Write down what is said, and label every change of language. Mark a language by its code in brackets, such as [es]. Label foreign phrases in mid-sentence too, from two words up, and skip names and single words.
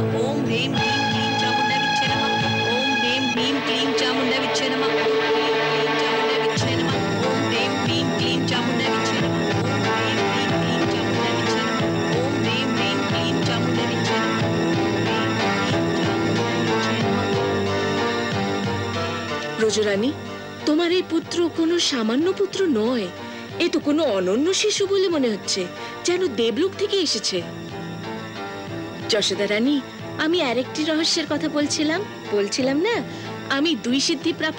[sa] ओम ह्रीं क्लीं क्लीं चामुंडा विच्छे नमः। ओम ह्रीं क्लीं क्लीं चामुंडा विच्छे नमः। ओम ह्रीं क्लीं चामुंडा विच्छे नमः। ओम ह्रीं क्लीं चामुंडा विच्छे नमः। ओम ह्रीं क्लीं चामुंडा विच्छे नमः। [bn] রজরানী, তোমার এই পুত্র কোনো সামান্য পুত্র নয়। এ তো কোনো অনন্য শিশু বলে মনে হচ্ছে, যেন দেবলোক থেকে এসেছে। যশোদা রানী, আমি আরেকটি রহস্যের কথা বলছিলাম না, আমি 2 সিদ্ধি প্রাপ্ত।